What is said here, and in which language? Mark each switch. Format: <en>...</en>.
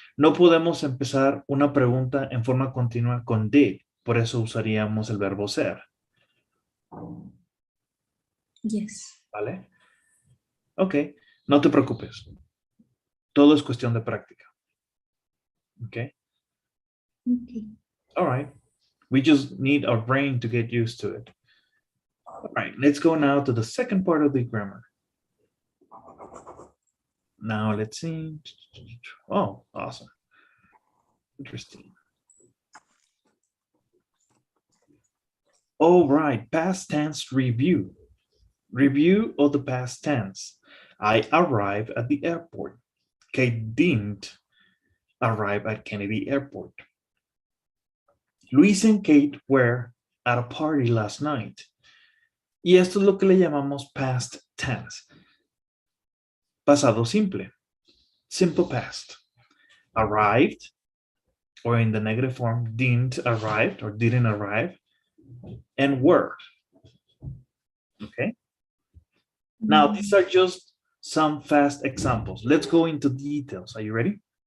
<es>No podemos empezar una pregunta en forma continua con did. Por eso usaríamos el verbo ser.</es> <en>Yes.</en> <es>¿Vale? Ok, no te preocupes. Todo es cuestión de práctica.</es> <en>Ok. Okay. All right. We just need our brain to get used to it. All right, let's go now to the second part of the grammar. Now let's see. Oh, awesome. Interesting. All right, past tense review. Review of the past tense. I arrived at the airport. Kate didn't arrive at Kennedy Airport. Luis and Kate were at a party last night.</en> <es>Y esto es lo que le llamamos past tense. Pasado simple.</es> <en>Simple past. Arrived, or in the negative form, didn't arrive or didn't arrive, and were. Okay. Now, these are just some fast examples. Let's go into details. Are you ready?</en>